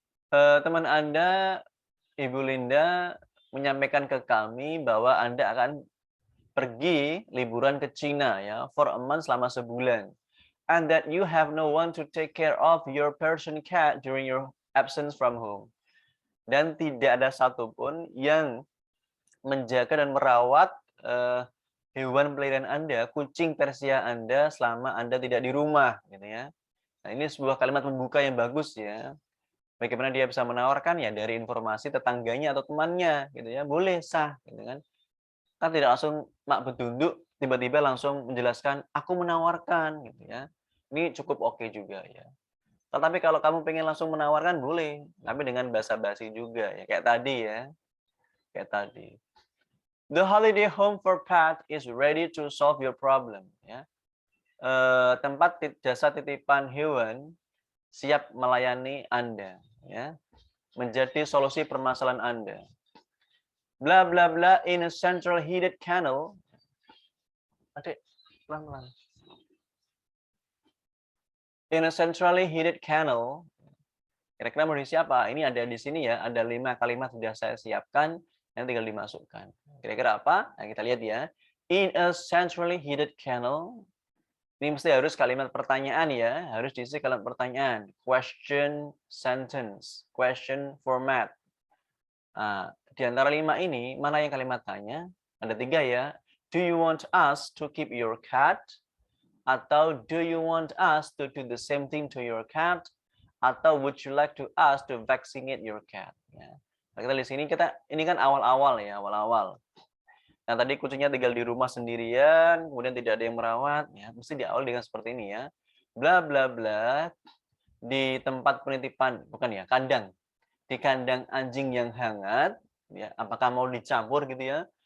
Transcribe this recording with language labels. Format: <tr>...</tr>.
<id>Teman Anda, Ibu Linda, menyampaikan ke kami bahwa Anda akan pergi liburan ke Cina ya,</id> <en>for a month</en> <id>selama sebulan.</id> <en>And that you have no one to take care of your Persian cat during your absence from home.</en> <id>Dan tidak ada satupun yang menjaga dan merawat hewan peliharaan Anda, kucing Persia Anda selama Anda tidak di rumah, gitu ya. Nah, ini sebuah kalimat pembuka yang bagus ya. Bagaimana dia bisa menawarkan ya dari informasi tetangganya atau temannya, gitu ya. Boleh sah, gitu kan. Kan tidak langsung mak bedunduk tiba-tiba langsung menjelaskan aku menawarkan, gitu ya. Ini cukup oke juga ya. Tetapi kalau kamu pengen langsung menawarkan boleh, tapi dengan basa-basi juga ya, kayak tadi ya. Kayak tadi.</id> <en>The holiday home for pet is ready to solve your problem.</en> <id>Ya. Tempat jasa titipan hewan siap melayani Anda. Ya. Menjadi solusi permasalahan Anda.</id> <en>Bla bla bla in a central heated kennel.</en> <id>Adik, pelan-pelan.</id> <en>In a centrally heated kennel.</en> <id>Kira-kira mau diisi apa? Ini ada di sini ya, ada 5 kalimat sudah saya siapkan, yang tinggal dimasukkan. Kira-kira apa? Nah, kita lihat ya.</id> <en>In a centrally heated kennel,</en> <id>ini mesti harus kalimat pertanyaan ya, harus diisi kalimat pertanyaan.</id> <en>Question sentence, question format.</en> <id>Nah, di antara 5 ini, mana yang kalimat tanya? Ada 3 ya.</id> <en>Do you want us to keep your cat?</en> <id>Atau</id> <en>do you want us to do the same thing to your cat?</en> <id>Atau</id> <en>would you like to us to vaccinate your cat?</en> <id>Ya. Nah, kita lihat sini ini kan awal-awal ya, awal-awal. Nah, tadi kucingnya tinggal di rumah sendirian, kemudian tidak ada yang merawat, ya, mesti di awal dengan seperti ini ya. Bla bla bla. di tempat penitipan, bukan ya, kandang. Di kandang anjing yang hangat, ya, apakah mau dicampur gitu ya?</id>